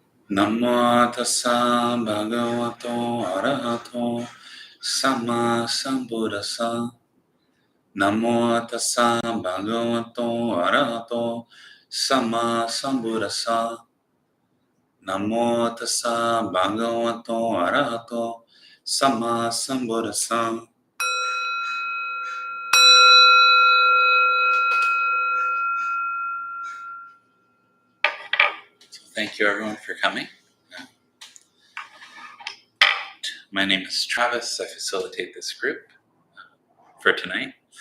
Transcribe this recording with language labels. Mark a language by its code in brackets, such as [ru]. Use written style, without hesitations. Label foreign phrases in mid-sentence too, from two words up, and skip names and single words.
[pi] Namo tassa bhagavato arahato samma sambuddhassa. Namo tassa bhagavato arahato samma sambuddhassa. Namo tassa bhagavato arahato samma sambuddhassa. [en] Thank you everyone for coming. My name is Travis. I facilitate this group for tonight.